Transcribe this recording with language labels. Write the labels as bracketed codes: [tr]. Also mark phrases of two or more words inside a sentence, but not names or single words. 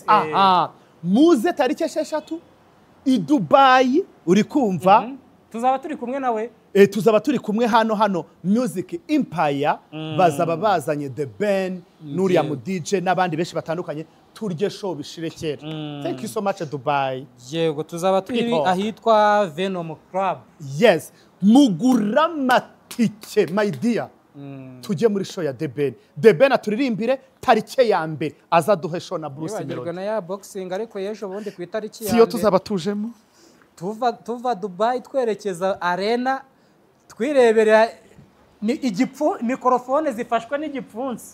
[rw] Muze tariki 6 i Dubai uri kumva. Tuzaba turi kumwe nawe. Tuzaba turi kumwe hano Music Empire. Bazaba bazanye The Ben Nuria mu DJ n'abandi benshi batandukanye. Turye show bishirekera. [en] Thank you so much Dubai. [rw] Yego tuzaba turi ahitwa Venom Club. Yes, mugura matike [en] my dear. [rw] Tujye muri show ya The Ben aturirimbire tariki ya mbere azaduhe show na Bruce Melody. Yibagirwa na ya boxing ariko yejo bundi ku itariki ya siyo tuzaba tujemo. Tuva Dubai twerekeza arena twirebera mikrofone zifashwe n'igipfunsi.